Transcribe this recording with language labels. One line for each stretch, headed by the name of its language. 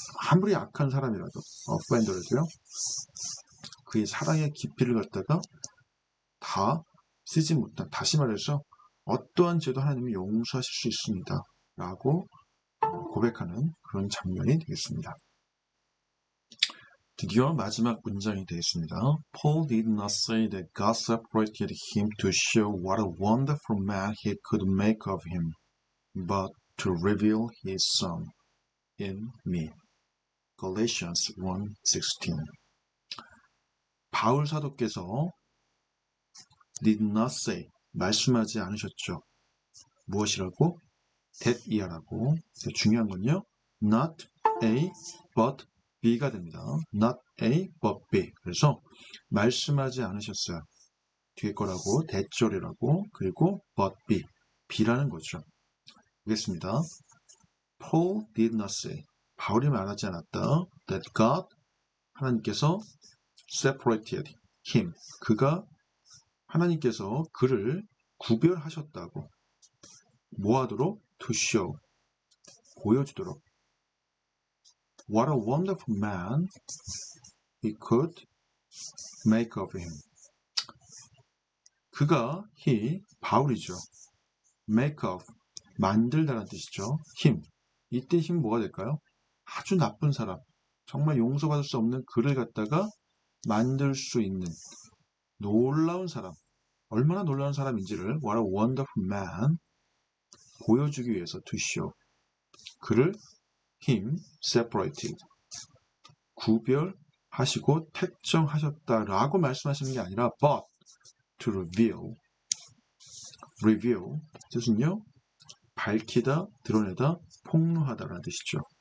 Korean: 아무리 악한 사람이라도 offender라도요. 그의 사랑의 깊이를 갖다가 다 쓰지 못한 다시 말해서 어떠한 죄도 하나님이 용서하실 수 있습니다. 라고 고백하는 그런 장면이 되겠습니다. 드디어 마지막 문장이 되겠습니다.
English: Paul did not say that God separated him to show what a wonderful man he could make of him, but to reveal his Son in me. Galatians 1:16.
Korean: 바울 사도께서
English: did not say,
Korean: 말씀하지 않으셨죠. 무엇이라고? that 이하라고. 중요한 건요. not A, but B가 됩니다. not A, but B. 그래서 말씀하지 않으셨어요. 뒤에 거라고, 대절이라고, 그리고 but B, B라는 거죠. 보겠습니다.
English: Paul did not say,
Korean: 바울이 말하지 않았다. that God, 하나님께서
English: separated him,
Korean: 하나님께서 그를 구별하셨다고. 뭐하도록?
English: to show, 보여주도록. What a wonderful man he could make of him.
Korean: he, 바울이죠. make of, 만들다라는 뜻이죠. him. 이때 힘 뭐가 될까요? 아주 나쁜 사람, 정말 용서받을 수 없는 그를 갖다가 만들 수 있는 놀라운 사람. 얼마나 놀라운 사람인지를
English: What a wonderful man
Korean: 보여주기 위해서 to show. 그를 him separated 구별하시고 택정하셨다라고 말씀하시는 게 아니라
English: but to reveal
Korean: 뜻은요 밝히다, 드러내다, 폭로하다라는 뜻이죠.